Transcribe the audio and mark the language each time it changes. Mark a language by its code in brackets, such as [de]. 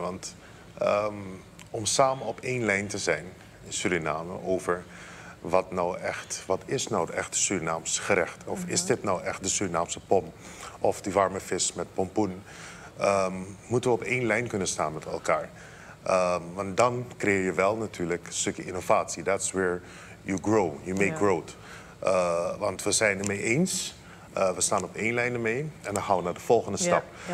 [nl] Want om samen op één lijn te zijn in Suriname over wat is nou het echte Surinaams gerecht? Of is dit nou echt de Surinaamse pom? Of die warme vis met pompoen? Moeten we op één lijn kunnen staan met elkaar. Want dan creëer je wel natuurlijk een stukje innovatie. [en] That's where you grow, you make growth. [nl] Want we zijn het mee eens. We staan op één lijn ermee en dan gaan we naar de volgende stap.